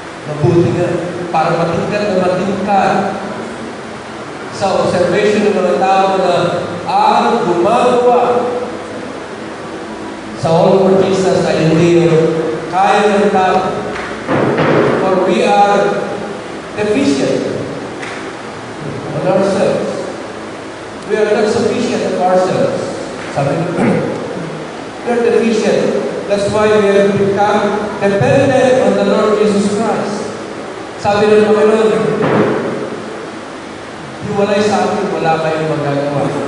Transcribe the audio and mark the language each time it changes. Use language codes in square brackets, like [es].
[tl] Mabuti nga, para matingkad na matingkad sa observation ng mga tao na ang gumagawa sa all for Jesus ay hindi kaya ng tao. [en] For we are deficient on ourselves. We are not sufficient of ourselves. [tl] Sabi nito, [en] we are deficient. That's why we have become dependent on the Lord Jesus Christ. [tl] Sabi ng Panginoon, hiwalay sa akin, wala kayong magagawa.